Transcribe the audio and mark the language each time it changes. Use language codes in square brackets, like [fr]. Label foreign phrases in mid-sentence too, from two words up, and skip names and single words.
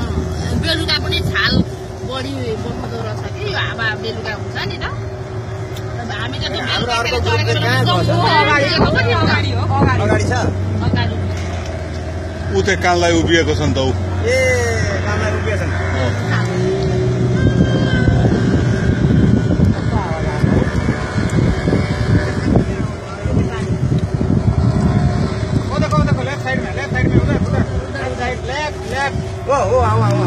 [ne] बेलुका पनि छाल बढी बखाउँदो रहेछ कि यो हावा बेलुका हुन्छ नि त हामी त हाम्रो अर्को ग्रुप चाहिँ कहाँ गयो अगाडि छ अगाडि ऊ चाहिँ कानलाई उभिएको छ नि त ऊ ए कामलाई उभिएको छ [hi] देखो [en] left side [hi] में उधर लेफ्ट [ne] ओ आऊ